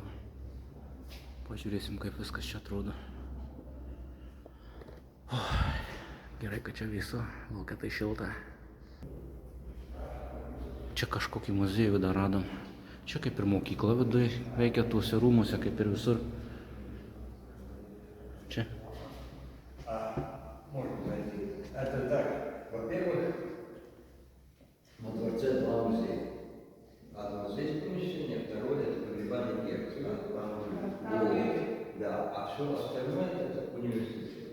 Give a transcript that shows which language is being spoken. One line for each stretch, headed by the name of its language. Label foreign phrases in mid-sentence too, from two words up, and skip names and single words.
Lithuanian: Pažiūrėsim, kaip viskas čia atrodo. Gerai, kad čia vėsu, laukia tai šilta. Čia kažkokį muziejų dar radom. Čia kaip ir mokykla viduje veikia tuose rūmuose, kaip ir visur. Čia.
Russian: Можно зайти. Это так. Во-первых, во дворце два музея. Одно здесь помещение, второе это погребальный герцога. Да, а все остальное это университет.